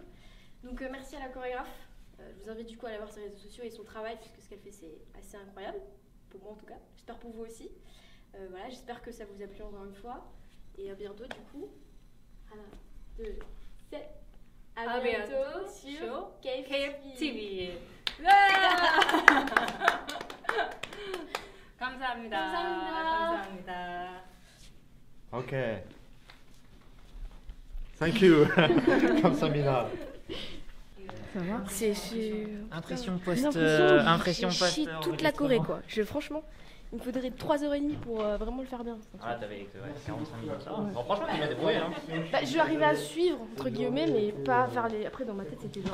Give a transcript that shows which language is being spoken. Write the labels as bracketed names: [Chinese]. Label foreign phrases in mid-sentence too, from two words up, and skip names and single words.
[French] Donc merci à la chorégraphe. Je vous invite du coup à aller voir ses réseaux sociaux et son travail puisque ce qu'elle fait c'est assez incroyable, pour moi en tout cas, j'espère pour vous aussi. Voilà, j'espère que ça vous a plu encore une fois et à bientôt du coup. 1, 2, 7. À bientôt sur KFTV. [Korean] 감사합니다. 감사합니다. [English] Ok. Thank you. [Korean] Kamsamina. [French] Ça va. C'est Impression impression post. chié toute la Corée quoi. Franchement, il me faudrait 3h30 pour vraiment le faire bien. Ah, t'avais 45 minutes. Ça va. Bon, franchement, tu m'as débrouillé. Hein. Bah, je vais arriver à suivre entre guillemets, mais pas faire les. Après dans ma tête c'était genre.